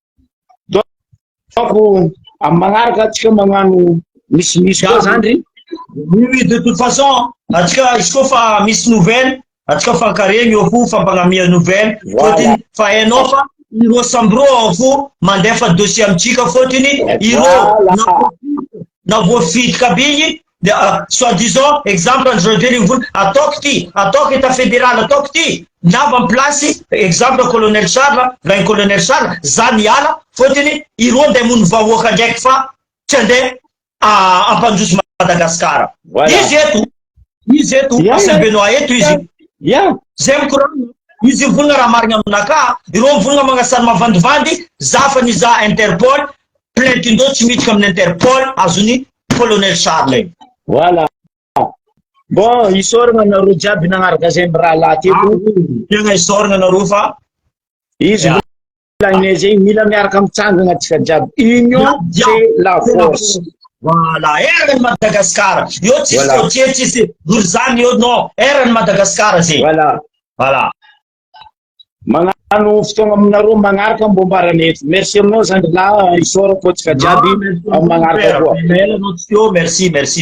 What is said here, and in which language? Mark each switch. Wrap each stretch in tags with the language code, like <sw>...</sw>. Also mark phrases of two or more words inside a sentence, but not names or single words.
<mg>Donc amy magnaraka atsika magnano misimisy koa zany ry</mg> <fr>oui de toute façon</fr> <mg>atsika izy koa fa misy nouvelle atsika fankaregny eo fo fampanamia nouvelle fotiny fa hainao fa ireo sambro ao fo mandefa dossier amitsika fotiny ireo na voafitika be igny</mg> <fr>soi-disant exemple</fr> <mg>andreo vony ataoko ty ataoko état fédéral ataoko ty nava</mg> <fr>en place exemple</fr> <mg>colonel Charles vain colonel Charles za niala fotiny ireo ndeha mony vahoaka ndraiky fa tsy andeha ampandroso Madagasikara izy eto asebenoa eto izy zay mikoragna izy vonina raha marigna aminaka ireo vonina magnasary mavandivandy za fa niza Interpol plainte indreo tsy miditra amin'ny Interpol azony colonel Charles.</mg> <fr>Voilà. Bon,</fr> <mg>isoragna nareo jiaby nagnaraka zay raha laty eto. Tegna isoragna nareo fa izy volagninay zegny mila miaraka mitsangagna atsika jiaby.</mg> <fr>Union c'est la force. Voilà,</fr> <mg>eran'ny Madagasikara. Io tsisy frontière, tsisy Gourzany io non, eran'ny Madagasikara zegny.</mg> <fr>Voilà.</fr> <mg>Magnano fotoagna aminareo magnaraka mbombarany eto. Merci aminao zandry lahy isorako atsika jiaby amy magnaraka koa.</mg>